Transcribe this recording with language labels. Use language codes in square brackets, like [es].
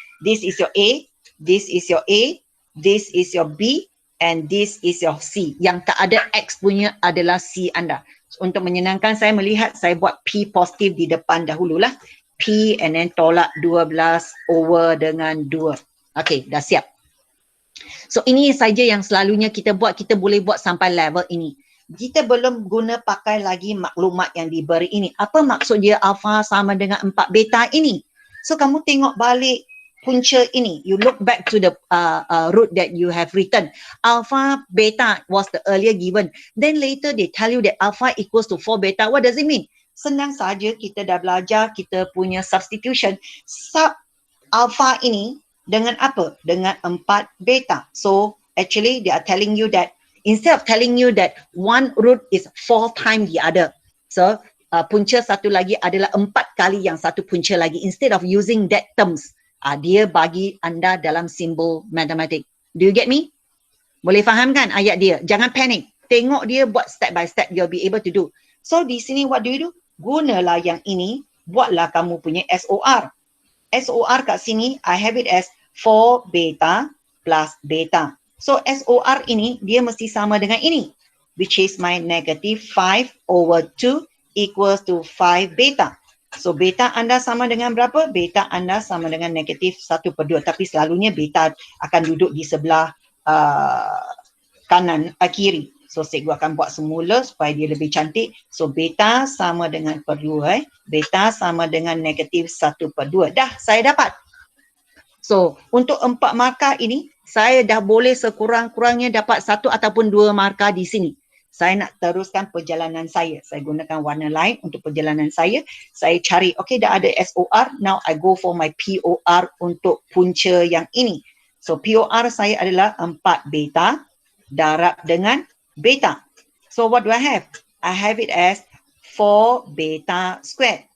[en] This is your A, this is your A, this is your B, and this is your C. [ms] Yang tak ada X punya adalah C anda. So, untuk menyenangkan saya melihat, saya buat P positif di depan dahululah. P [en] and then [ms] tolak 12 over dengan 2. Okay, dah siap. So ini saja yang selalunya kita buat, kita boleh buat sampai level ini. Kita belum guna pakai lagi maklumat yang diberi ini. Apa maksud dia alpha sama dengan 4 beta ini? So kamu tengok balik punca ini. [en] You look back to the root that you have written. Alpha beta was the earlier given. Then later they tell you that alpha equals to 4 beta. What does it mean? [ms] Senang saja, kita dah belajar kita punya substitution. Sub alpha ini dengan apa? Dengan 4 beta. [en] So actually they are telling you that instead of telling you that one root is 4 times the other. [ms] So punca satu lagi adalah 4 kali yang satu punca lagi. [en] Instead of using that terms, [ms] dia bagi anda dalam simbol matematik. [en] Do you get me? [ms] Boleh faham kan ayat dia? Jangan panik. Tengok dia buat [en] step by step, you'll be able to do. So [ms] di sini [en] what do you do? [ms] Gunalah yang ini, buatlah kamu punya SOR. [en] SOR [ms] kat sini, [en] I have it as 4 beta plus beta. So SOR ini, [ms] dia mesti sama dengan ini, [en] which is my negative 5 over 2 equals to 5 beta. [ms] So beta anda sama dengan berapa? Beta anda sama dengan negatif 1/2. Tapi selalunya beta akan duduk di sebelah kanan, kiri. So cikgu akan buat semula supaya dia lebih cantik. So beta sama dengan per 2. Beta sama dengan negatif 1/2. Dah, saya dapat. So untuk 4 markah ini, saya dah boleh sekurang-kurangnya dapat 1 ataupun 2 markah di sini. Saya nak teruskan perjalanan saya. Saya gunakan warna lain untuk perjalanan saya. Saya cari, okay, dah ada SOR. [en] Now I go for my POR [ms] untuk punca yang ini. So POR saya adalah 4 beta darab dengan beta. [en] So what do I have? I have it as 4 beta squared.